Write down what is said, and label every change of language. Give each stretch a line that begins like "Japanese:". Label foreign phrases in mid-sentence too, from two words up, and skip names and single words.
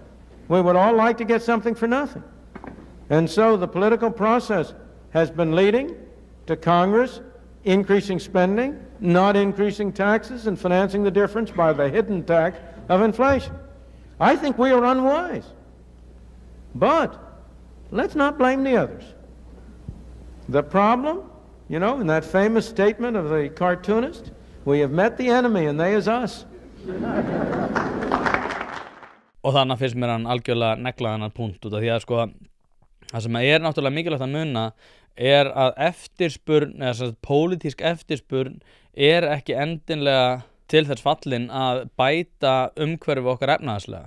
English: We would all like to get something for nothing. And so the political process has been leading to Congress increasing spending, not increasing taxes, and financing the difference by the hidden tax of inflation. I think we are unwise. But let's not blame the others. The problem, in that famous statement of the cartoonist, we have met the enemy and they is us.
Icelandic: Og þannig finnst mér hann algjörlega negla þennan punkt út af því að það sem náttúrulega mikilvægt að muna að eftirspurn, eða pólitísk eftirspurn ekki endilega til þess fallin að bæta umhverfi okkar efnahagslega.